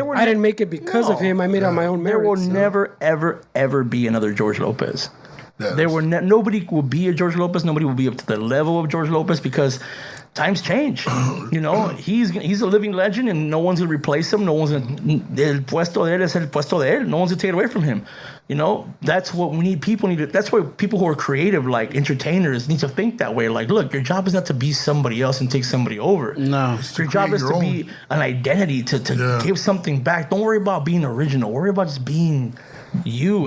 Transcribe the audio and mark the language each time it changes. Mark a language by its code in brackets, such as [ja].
[en] I didn't make it because of him. I made it on my own There merits. will never, ever, ever be another George Lopez. Yes. Nobody will be a George Lopez. Nobody will be up to the level of George Lopez, because times change. You know, he's a living legend, and no one's gonna replace him. No one's gonna. [es] El puesto de él es el puesto de él. [en] No one's gonna take it away from him. You know, that's what we need. People need to. That's why people who are creative, like entertainers, need to think that way. Like, look, your job is not to be somebody else and take somebody over. No, your job is to be an identity, to give something back. Don't worry about being original. Worry about just being you.